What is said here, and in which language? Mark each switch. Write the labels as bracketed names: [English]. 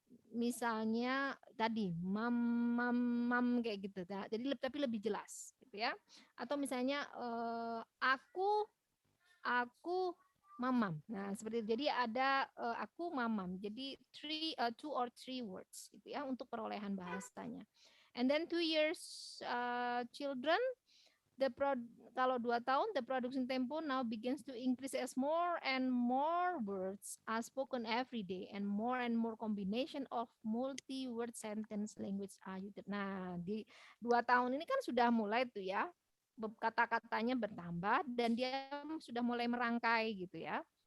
[Indonesian] Misalnya tadi mam kayak gitu ya. Jadi tapi lebih jelas gitu ya. Atau misalnya aku mamam. Nah, seperti itu. Jadi ada aku mamam. Jadi [English] two or three words [Indonesian] gitu ya untuk perolehan bahasanya. [English] And then 2 years children, [Indonesian] kalau 2 tahun, [English] the production tempo now begins to increase as more and more words are spoken every day and more combination of multi-word sentence language are used. [Indonesian] Nah, di 2 tahun ini kan sudah mulai tuh ya, kata-katanya bertambah dan dia sudah mulai merangkai gitu ya.